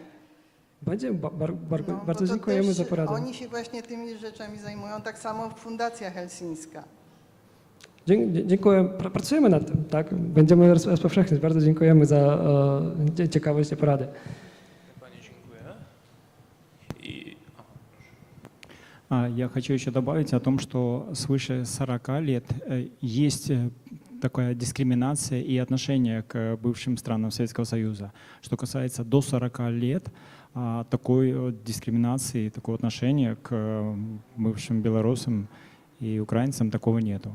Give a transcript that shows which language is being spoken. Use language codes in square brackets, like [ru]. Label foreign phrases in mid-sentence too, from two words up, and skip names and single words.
[pl] Bardzo dziękujemy za poradę. Oni się właśnie tymi rzeczami zajmują, tak samo Fundacja Helsińska. Dziękuję. Pracujemy nad tym, tak? Będziemy rozpowszechniać. Bardzo dziękujemy za ciekawość i poradę. Panie, dziękuję. [ru] Я хочу еще добавить о том, что свыше 40 лет есть такая дискриминация и отношение к бывшим странам Советского Союза. Что касается до 40 лет, такой дискриминации, такого отношения к бывшим белорусам и украинцам такого нету.